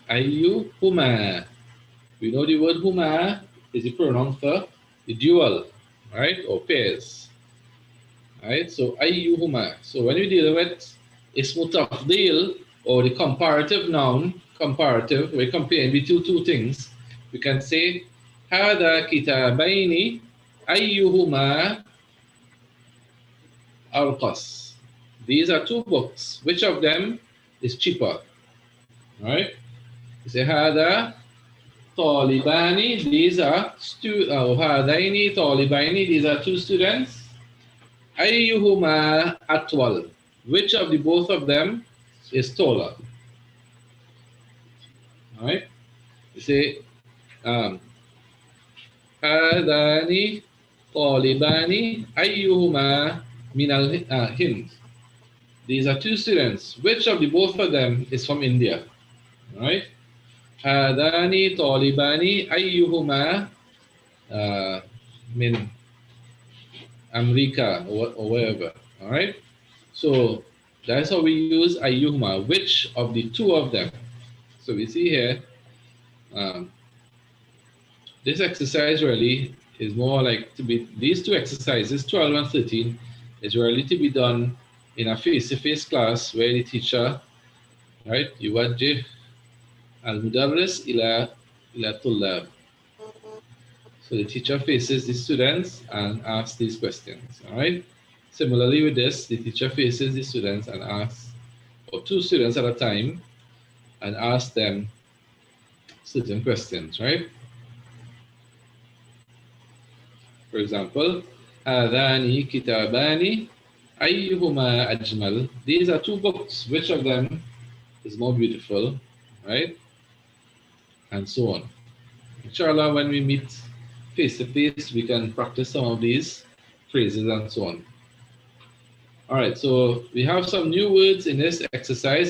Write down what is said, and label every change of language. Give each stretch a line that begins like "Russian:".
English: Ayyuhuma. We know the word huma is the pronoun for the dual, right, or pairs. Right, so ayyuhuma. So when we deal with ismu tafdil or the comparative noun, comparative, we're comparing between two things. We can say
Arabic: هذا كتابين أيهما أرخص.
English: These are two books. Which of them is cheaper? Right? We say
Arabic: هذا طالبان.
English: These are
Arabic: هذين طالبين.
English: These are two students.
Arabic: أيهما أطول?
English: Which of the both of them is taller? All right. You say
Arabic: هذان طالبان أيهما من الهند?
English: These are two students. Which of the both of them is from India? All right.
Arabic: هذان طالبان أيهما من أمريكا
English: or wherever. All right. So that's how we use ayyuhuma, which of the two of them. So we see here, this exercise really is more like to be, these two exercises, 12 and 13, is really to be done in a face-to-face class where the teacher, right,
Arabic: يوجه المدرس إلى الطلاب.
English: So the teacher faces the students and asks these questions, all right? Similarly with this, the teacher faces the students and asks, or two students at a time, and asks them certain questions, right? For example,
Arabic: هذان كتابان أيهما أجمل?
English: These are two books. Which of them is more beautiful, right? And so on. Inshallah, when we meet face to face, we can practice some of these phrases and so on. All right, so we have some new words in this exercise.